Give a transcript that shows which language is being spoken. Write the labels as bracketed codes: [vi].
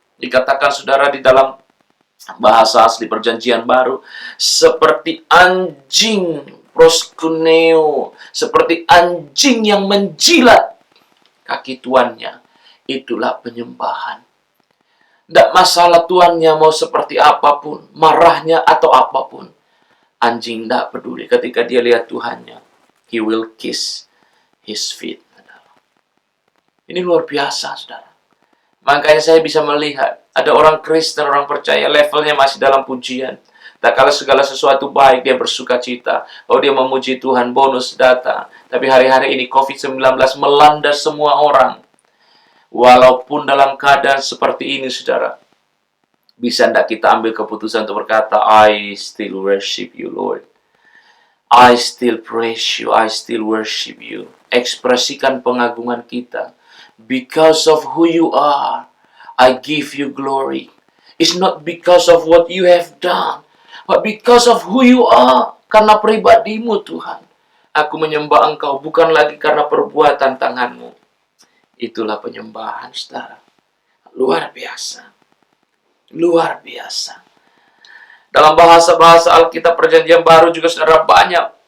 [id] Dikatakan, saudara, di dalam bahasa asli perjanjian baru, seperti anjing proskuneo, seperti anjing yang menjilat kaki tuannya. Itulah penyembahan. Tidak masalah tuannya mau seperti apapun, marahnya atau apapun. Anjing tidak peduli. Ketika dia lihat Tuhannya, [en] he will kiss his feet. [id] Ini luar biasa, saudara. Makanya saya bisa melihat, ada orang Kristen, orang percaya, levelnya masih dalam pujian. Tak kala segala sesuatu baik, dia bersuka cita. Oh, dia memuji Tuhan, bonus datang. Tapi hari-hari ini COVID-19 melanda semua orang. Walaupun dalam keadaan seperti ini, saudara, bisa tidak kita ambil keputusan untuk berkata, [en] I still worship you, Lord. I still praise you, I still worship you. [id] Ekspresikan pengagungan kita. [en] Because of who you are, I give you glory. It's not because of what you have done, but because of who you are. [id] Karena pribadimu, Tuhan. Aku menyembah Engkau bukan lagi karena perbuatan tanganmu. Itulah penyembahan, saudara. Luar biasa. Luar biasa. Dalam bahasa-bahasa Alkitab Perjanjian Baru juga, saudara, banyak.